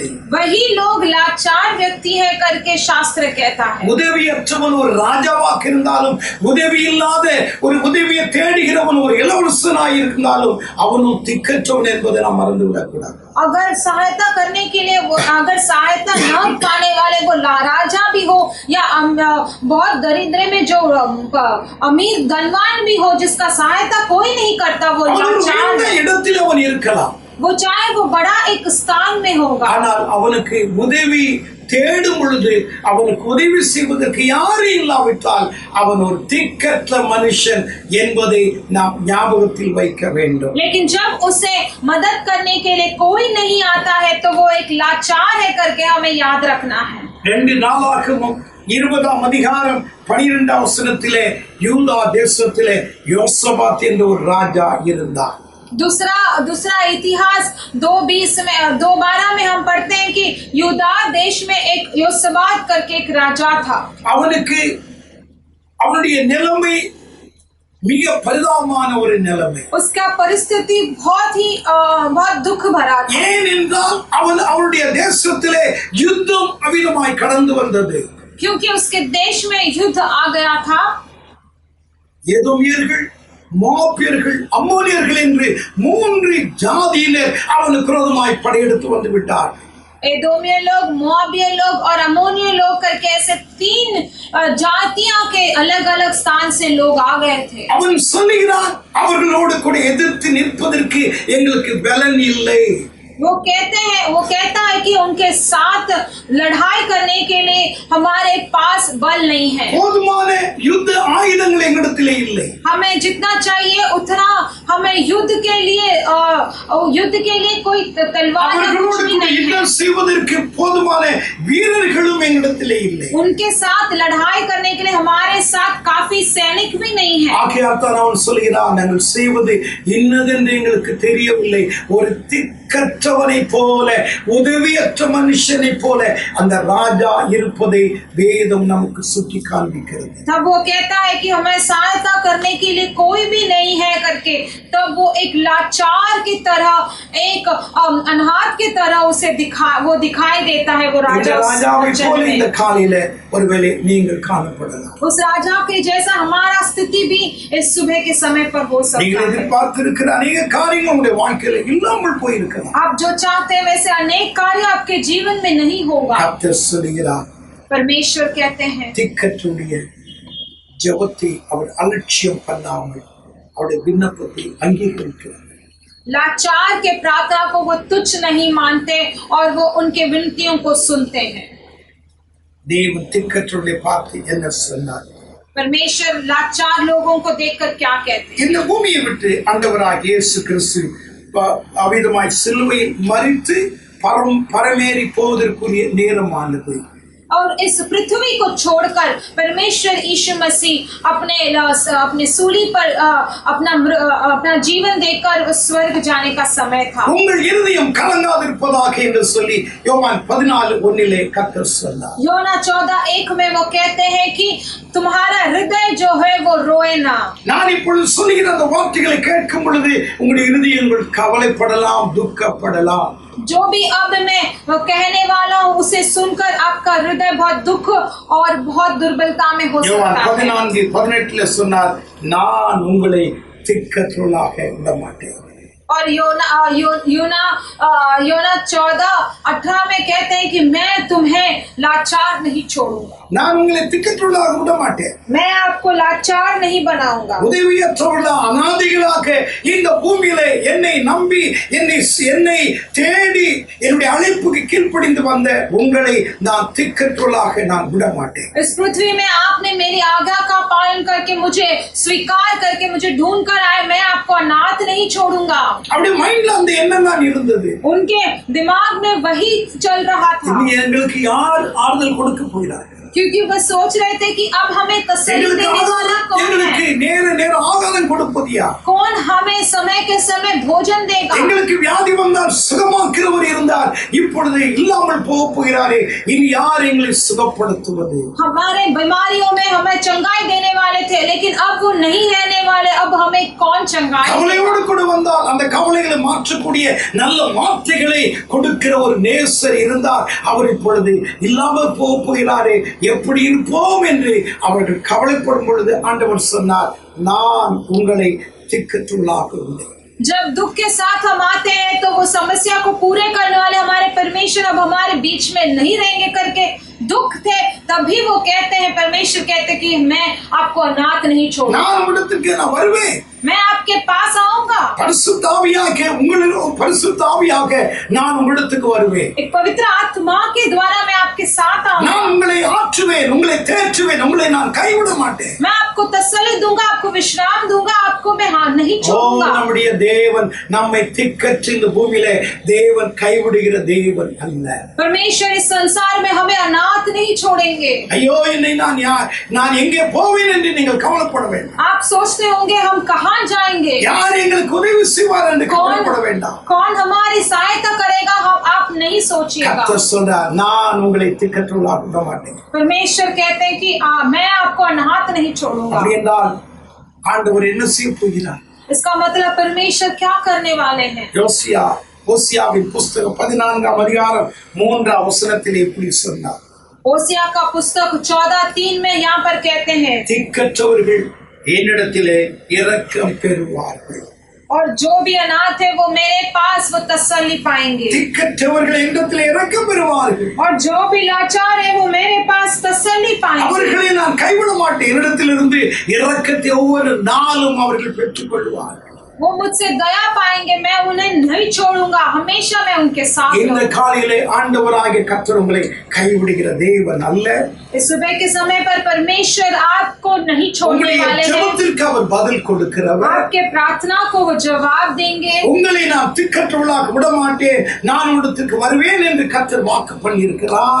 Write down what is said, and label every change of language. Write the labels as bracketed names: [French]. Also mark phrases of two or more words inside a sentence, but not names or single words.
[Hindi] वही लोग लाचार व्यक्ति है करके शास्त्र कहता है. [Tamil] உதவியற்றவன் ஒரு ராஜாவாக இருந்தாலும், உதவி இல்லாத ஒரு உதவியை தேடுகிறவன் ஒரு இளவரசனாய் இருந்தாலும் அவனும் திக்கற்றவன் என்பதை நாம் மறந்துவிடக் கூடாது. [Hindi] अगर सहायता करने के लिए अगर सहायता न पाने वाले वो राजा भी हो या बहुत दरिद्र में जो अमीर धनवान भी हो जिसका सहायता कोई नहीं करता वो लाचार [Tamil] இடத்தில் அவன் இருக்கலாம். [Hindi] वो चाहे वो बड़ा एक स्थान में होगा. [Tamil] ஆனால் அவனுக்கு உதவி தேடும் பொழுது அவனுக்கு உதவி செய்வதற்கு யாரும் இல்லாவிட்டால் அவன் ஒரு திக்கற்ற மனுஷன் என்பதை நாம் ஞாபகத்தில் வைக்க வேண்டும். [Hindi] लेकिन जब उसे मदद करने के लिए कोई नहीं आता है तो वो एक लाचार है करके हमें याद रखना है. [Tamil] 2 நாளாகமம் 20ஆம் அதிகாரம் 12ஆம் வசனத்திலே யூதா தேசத்திலே யோசபாத் என்ற ஒரு ராஜா இருந்தார். [Hindi] दूसरा इतिहास 2:12 में हम पढ़ते हैं कि यूदा देश में एक योसबात करके एक राजा था. [Tamil] அவனுக்கு அவனுடைய நிலைமை மிக பரிதாபமான ஒரு நிலைமை. [Hindi] उसका परिस्थिति बहुत दुख भरा था. [Tamil] ஏனென்றால் அவனுடைய தேசத்திலே யுத்தம் அவிதமாய் கடந்து வந்தது. [Hindi] क्योंकि उसके देश में युद्ध आ गया था. [Tamil] எதோமியர்கள், மோவாபியர்கள், அம்மோனியர்கள் என்று 3 ஜாதியினர் அவனுக்கு விரோதமாய் படையெடுத்து வந்து விட்டார். [Hindi] एदोमिया लोग, मोआबिया लोग और अमोनिया लोग करके ऐसे 3 जातियां के अलग अलग स्थान से लोग आ गए थे. [Tamil] அவன் சொல்லுகிறான், அவர்களோடு கூட எதிர்த்து நிற்பதற்கு எங்களுக்கு பலன் இல்லை. [Hindi] वो कहता है कि उनके साथ लड़ाई करने के लिए हमारे पास बल नहीं है. [Tamil] போதுமான யுத்த ஆயுதங்கள் எங்களிடத்திலே இல்லை. [Hindi] हमें जितना चाहिए उतना हमें युद्ध के लिए कोई तलवार या कुछ भी नहीं है. [Tamil] யுத்தம் செய்வதற்கு போதுமான வீரர்களும் எங்களிடத்திலே இல்லை. [Hindi] उनके साथ लड़ाई करने के लिए हमारे साथ काफी सैनिक भी नहीं है. [Tamil] ஆகையால் தான் அவன் சொல்கிறான், நாங்கள் செய்வது இன்னதென்று எங்களுக்கு தெரியவில்லை. ஒரு திக்கற்றவனை போல, உதவியற்ற மனுஷனை போல அந்த ராஜா இருப்பதை வேதம் நமக்கு சுட்டி காண்பிக்கிறது. [Hindi] तब वो कहता है कि हमें सहायता करने के लिए कोई भी नहीं है करके, तब वो एक लाचार की तरह, एक अनाथ की तरह उसे दिखाई देता है वो राजा. [Tamil] ராஜாவை போல இந்த காலையில ஒருவேளை நீங்கள் காணப்படலாம். [Hindi] उस राजा के जैसा हमारा स्थिति भी इस सुबह के समय पर हो सकता [Tamil] நீங்கள் [Hindi] है. [Tamil] எதிர்பார்த்திருக்கிற अनेक காரியங்கள் உங்களுடைய வாழ்க்கையில இல்லாமல் போயிருக்கலாம். [Hindi] आप जो चाहते हैं वैसे अनेक कार्य आपके जीवन में नहीं होगा. [Tamil] கர்த்தர் சொல்கிறார், [Hindi] परमेश्वर कहते हैं [Tamil] திக்கற்றுடைய ஜெபத்தை அவர் அலட்சியம் பண்ணாமல் அவருடைய விண்ணப்பத்தை அங்கீகரிக்கிறார். [Hindi] लाचार के प्रार्थना को वो तुच्छ नहीं मानते और वो उनके विनतियों को सुनते हैं. [Tamil] தேவன் திக்கற்றுடைய பார்த்து என்ன சொன்னார்? [Hindi] परमेश्वर लाचार लोगों को देखकर क्या कहते हैं? [Tamil] இந்த பூமியை விட்டு ஆண்டவராகிய இயேசு கிறிஸ்து அவிதமாய் சிலுவையில் மரித்து பரமேறி போவதற்குரிய நேரமானது. [Hindi] और इस पृथ्वी को छोड़कर परमेश्वर यीशु मसीह अपने सूली पर अपना जीवन देकर स्वर्ग जाने का समय था। [Tamil] உங்கள் இருதயம் கலங்காதிருப்பதாக என்று சொல்லி யோவான் 14:1 கர்த்தர் சொன்னார்। [Hindi] योना 14:1 में वो कहते हैं कि तुम्हारा हृदय जो है वो रोए ना। [Tamil] நான் இப்பொழுது சொல்லுகிற அந்த வார்த்தைகளை கேட்கும் பொழுது உங்களுடைய இருதயங்கள் கவலைப்படலாம், துக்கப்படலாம்। [Hindi] जो भी अब मैं वो कहने वाला हूँ उसे सुनकर आपका हृदय बहुत दुख और बहुत दुर्बलता में हो [Tamil] யோவான் [Hindi] सकता है। [Tamil] 14:18 சொன்னார், நான் உங்களை திக்கற்றவர்களாக விட மாட்டேன்। [Hindi] और योना 14:18 में कहते हैं कि मैं तुम्हें लाचार नहीं छोड़ूंगा। [Tamil] நான் உங்களை திக்கற்றவர்களாக விட மாட்டேன்। [Hindi] मैं आपको लाचार नहीं बनाऊंगा। [Tamil] உதவியற்றவர்களாக அநாதைகளாக இந்த பூமியிலே என்னை நம்பி என்னை தேடி என்னுடைய அழைப்புக்கு கீழ்ப்படிந்து வந்த உங்களை நான் திக்கற்றவர்களாக நான் விட மாட்டேன்। [Hindi] इस पृथ्वी में आपने मेरी आज्ञा का पालन करके मुझे स्वीकार करके मुझे ढूंढ कर आए, मैं आपको अनाथ नहीं छोड़ूंगा। [Tamil] அப்படி மைண்ட்ல அந்த எண்ணம் தான் இருந்தது। [Hindi] उनके दिमाग में वही चल रहा था, [Tamil] இனி எங்களுக்கு யார் ஆறுதல் கொடுக்க போகிறார்கள்? [Hindi] क्योंकि वह सोच रहे थे कि अब हमें तसल्ली देने वाला कौन [Tamil] எங்களுக்கு [Hindi] है, [Tamil] நேர ஆகாரம் கொடுப்பது யார்? [Hindi] कौन हमें समय के समय भोजन देगा। [Tamil] எங்களுக்கு வியாதி வந்தால் சுகமாக்குறவர் இருந்தார், இப்பொழுது இல்லாமல் போகிறாரே, இனி யார் எங்களை சுகப்படுத்துவது? [Hindi] हमारे बीमारियों में हमें चंगाई देने वाले थे, लेकिन अब वो नहीं रहने वाले, अब हमें कौन चंगाई [Tamil] கவலையோடு கூட வந்தால் அந்த கவலைகளை மாற்றக்கூடிய நல்ல வார்த்தைகளை கொடுக்கிற ஒரு நேசர் இருந்தார், அவர் இப்பொழுது இல்லாமல் போகிறாரே, எப்படி இருப்போம் என்று அவர்கள் கவலைப்படும் பொழுது ஆண்டவர் சொன்னார், நான் உங்களை திக்கற்றுள்ளாக்குகிறேன்। [Hindi] जब दुख के साथ हम आते हैं तो वो समस्या को पूरे करने वाले हमारे परमेश्वर अब हमारे बीच में नहीं रहेंगे करके दुख थे, तभी वो कहते हैं, परमेश्वर कहते कि मैं आपको अनाथ नहीं छोड़ूंगा, [Tamil] நான் உம்மிடத்திற்கு நான் வருவேன், [Hindi] मैं आपके पास आऊंगा। [Tamil] பரிசுத்த ஆவியாக நான் உம்மிடத்துக்கு வருவேன், [Hindi] एक पवित्र आत्मा के द्वारा मैं आपके साथ आऊंगा, [Tamil] நான் உங்களை ஆற்றுவேன், உங்களை தேற்றுவேன், உங்களை நான் கைவிட மாட்டேன்। [Hindi] मैं आपको तसल्ली दूंगा, आपको विश्राम दूंगा, आपको मैं नहीं छोड़ूंगा। [Tamil] நம்முடைய தேவன் நம்மை திக்கற்ற இந்த பூமியிலே தேவன் கைவிடுகிற தேவன் அல்ல। [Hindi] परमेश्वर इस संसार में हमें अनाथ नहीं छोड़ेंगे। [Tamil] ஐயோ என்னை நான் எங்கே போவேன் என்று நீங்கள் கவலைப்பட வேண்டாம்। [Hindi] आप सोचते होंगे हम कहाँ जाएंगे, [Tamil] யார் எங்களுக்கு உதவி செய்வார் என்று கவலைப்பட வேண்டாம்। [Hindi] कौन हमारी सहायता करेगा, आप नहीं सोचिएगा। [Tamil] கர்த்தர் சொல்றார், நான் உங்களை திக்கற்றவர்களாக விட மாட்டேன்। [Hindi] परमेश्वर कहते हैं कि मैं आपको अनाथ नहीं छोड़ूंगा। [Tamil] அப்படி என்றால் ஆண்டவர் என்ன செய்ய போகிறார்? [Hindi] इसका मतलब परमेश्वर क्या करने वाले हैं? [Tamil] ஓசியாவின் புஸ்தகம் 14ஆம் அதிகாரம் 3ஆம் வசனத்திலே இப்படி சொன்னார், [Hindi] ओसिया का पुस्तक 14:3 में यहाँ पर कहते हैं, [Tamil] திக்கற்றவர்கள் என்னிடத்திலே இரக்கம் பெறுவார்கள்। [Hindi] और जो भी अनाथ है वो मेरे पास वो तसल्ली पाएंगे। [Tamil] திக்கற்றவர்கள் என்னிடத்திலே இரக்கம் பெறுவார்கள், [Hindi] और जो भी लाचार है वो मेरे पास तसल्ली पाएंगे। [Tamil] அவர்களை நான் கைவிட மாட்டேன், என்னிடத்திலிருந்து இரக்கத்தை ஒவ்வொரு நாளும் அவர்கள் பெற்றுக் கொள்வார்கள்। [Hindi] वो मुझसे दया पाएंगे, मैं उन्हें नहीं छोड़ूंगा, हमेशा मैं उनके साथ [Tamil] இந்த [Hindi] रहूंगा। [Tamil] காலையிலே ஆண்டவராகிய கர்த்தர் உங்களை கைவிடுகிற தேவன் அல்ல। [Hindi] इस सुबह के समय पर परमेश्वर आपको नहीं छोड़ने [Tamil] உங்களுடைய [Hindi] वाले हैं, [Tamil] ஜெபத்திற்கு அவர் பதில் கொடுக்கிறவர்। [Hindi] आपके प्रार्थना को वो जवाब देंगे। [Tamil] உங்களை நான் திக்கற்றவர்களாக விட மாட்டேன், நான் உடத்துக்கு வருவேன் என்று கர்த்தர் வாக்கு பண்ணியிருக்கிறார்।